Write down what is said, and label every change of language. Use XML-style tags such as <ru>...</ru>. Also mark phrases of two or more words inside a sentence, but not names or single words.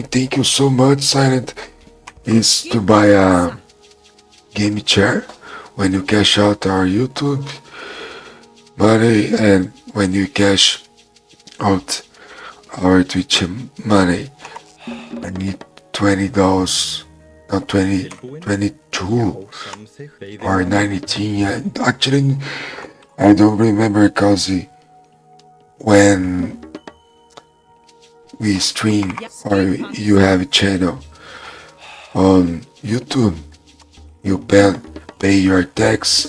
<en>Thank you so much, Silent. Is to buy a game chair when you cash out our YouTube money and when you cash out our Twitch money. I need $20, not 20, 22</en> <is>Já, samþykkt. Veiði</is> <en>or 19. Actually, I don't remember because when we stream or you have a channel on YouTube, you pay your tax.</en>